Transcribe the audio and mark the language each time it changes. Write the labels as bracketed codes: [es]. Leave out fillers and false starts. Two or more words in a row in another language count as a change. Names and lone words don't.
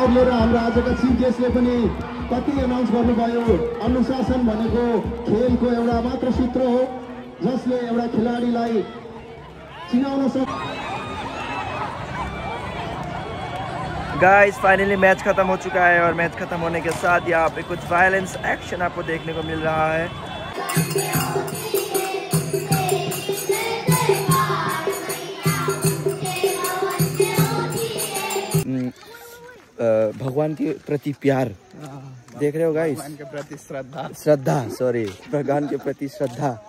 [ne] विषयहरूले र हाम्रो आजका चिफ गेस्टले पनि कति एनाउन्स गर्नुभयो। अनुशासन भनेको खेलको एउटा मात्र सूत्र हो जसले एउटा खेलाडीलाई चिनाउन सक्छ। [en] guys finally [hi] मैच खत्म हो चुका है और मैच खत्म होने के साथ यहाँ पे कुछ [en] violence action [hi] आपको देखने को मिल रहा है। भगवान के प्रति प्यार देख रहे हो गाइस, भगवान के प्रति श्रद्धा भगवान के प्रति श्रद्धा।